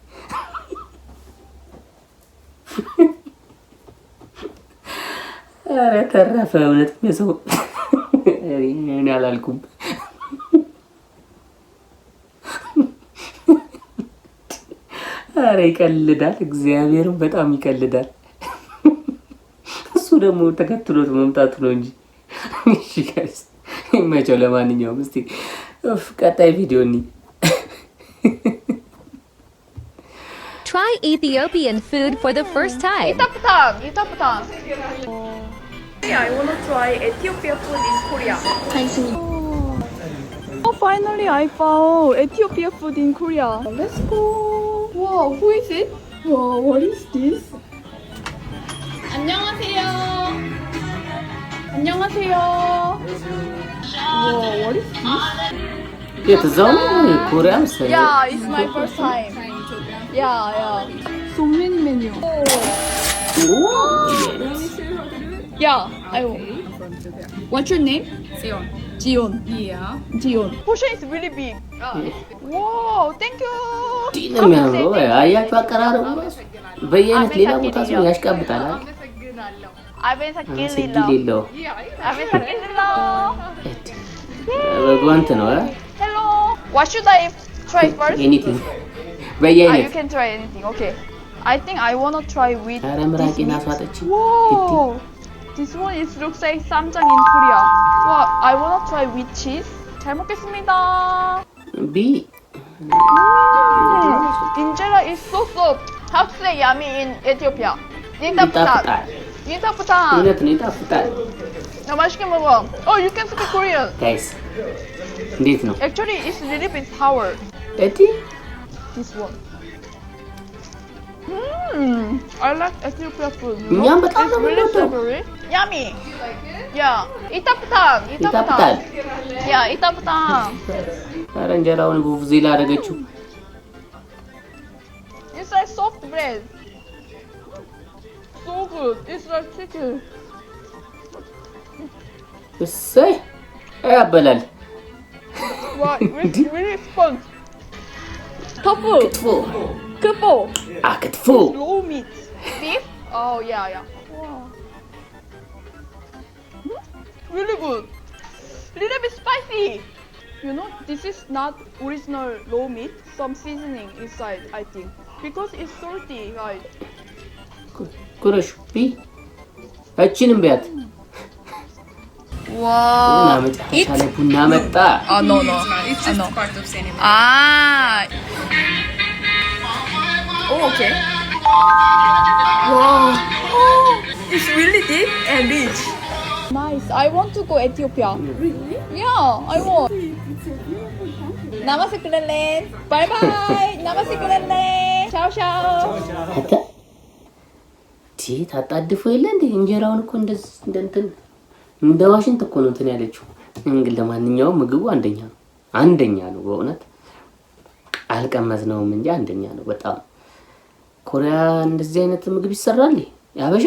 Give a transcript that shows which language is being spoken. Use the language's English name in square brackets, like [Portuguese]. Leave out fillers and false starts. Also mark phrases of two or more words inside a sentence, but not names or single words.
[Amharic] ኧረ ተረፈ። እውነት የሰው እኔ አላልኩም። ኧረ ይቀልዳል፣ እግዚአብሔርም በጣም ይቀልዳል። እሱ ደግሞ ተከትሎት መምጣቱ ነው እንጂ። እሺ ጋይስ ይመቸው። ለማንኛውም እስቲ ቀጣይ ቪዲዮ እንይ። [English] Try Ethiopian food for the first time. [Korean] 이타프탕. [English] I want to try Ethiopia food in Korea. Oh, finally I found Ethiopia food in Korea. Let's go. Wow, who is it? Wow, what is this? 안녕하세요. Wow, what is this? [Amharic] የትዛው ኮሪያ መሰለኝ። [English] Yeah, it's my first time. Yeah. So many menu. Yeah, What's your name? Jion. Yeah. Jion. Portion is really big. Wow, thank you. [Amharic] ዲንም ያለው አያችሁ አቀራረቡ በየአይነት ሌላ ቦታ ሰው ያሽቃብጣል። አቤሳኪሊሎ በጓንት ነው። [English] Hello. What should I try first? Anything. You [Amharic] በየአይነት [English] can try anything. Okay. I think I want to try with [Amharic] ኧረ ምራቄን አስዋጠች። [English] Whoa. This one is looks like samjang in Korea. Wow, I want to try with cheese. [Korean] 잘 먹겠습니다. 비 [English] Injera is so soft. How to say yummy in Ethiopia? [Amharic] ይጣፍጣል። [Korean] 인타프탄. [Amharic] እውነት ነው ይጣፍጣል። [Korean] 나 맛있게 먹어. [English] Oh, you can speak Korean. [Amharic] ጋይስ እንዴት ነው? [English] Actually, it's a little bit sour. [Amharic] እቲ [English] This one. I like Ethiopia food. You [Amharic] እኛም [English] know? [Amharic] በጣም [English] It's [Amharic] ነው [English] really [Amharic] የምንወደው። [English] savory. Yummy. Yeah. 이타프탄. [Amharic] ይጣፍጣል። [English] Yeah, 이타프탄. [Amharic] ኧረ እንጀራውን ቡቡዜላ አደረገችው። [English] It's like soft bread. So good. It's like chicken. [Amharic] እሰይ ያበላል። [English] Wow, really sponge. Tofu. [Amharic] ክትፎ [English] Kupo. [Amharic] ክትፎ [English] Low meat. Beef? Oh, yeah. Wow. Really good. Little bit spicy. You know, this is not original raw meat. Some seasoning inside, I think. Because it's salty, right? [Amharic] ጉረሽ እቺንም ቢያት [English] Wow. [Amharic] መጨረሻ ላይ ቡና መጣ። [English] No. It's just part of cinema. Oh, okay. Wow. Oh, it's really deep and rich. Nice. I want to go Ethiopia. Really? Yeah, I want. Namaste Kulalen. Bye bye. Namaste Kulalen. Ciao ciao. [Amharic] አታ ታጣድፎ የለ እንደ እንጀራውን እኮ እንደዚህ እንደ ዋሽንት እኮ ነው እንትን ያለችው። እንግዲህ ለማንኛውም ምግቡ አንደኛ ነው በእውነት አልቀመስነውም እንጂ አንደኛ ነው በጣም። ኮሪያ እንደዚህ አይነት ምግብ ይሰራል ያበሻ?